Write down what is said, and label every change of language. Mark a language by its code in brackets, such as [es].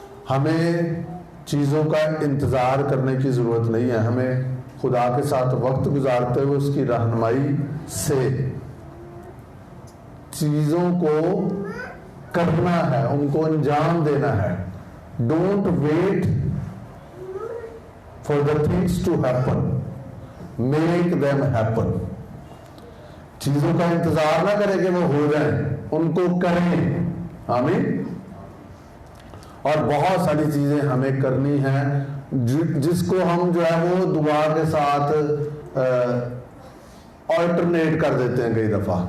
[ur] ہمیں چیزوں کا انتظار کرنے کی ضرورت نہیں ہے. ہمیں خدا کے ساتھ وقت گزارتے ہوئے اس کی رہنمائی سے چیزوں کو کرنا ہے، ان کو انجام دینا ہے. [en] Don't wait for the things to happen, make them happen. [ur] چیزوں کا انتظار نہ کریں کہ وہ ہو جائیں، ان کو کریں. آمین. اور بہت ساری چیزیں ہمیں کرنی ہیں جس کو ہم جو ہے وہ دعا کے ساتھ آلٹرنیٹ کر دیتے ہیں کئی دفعہ.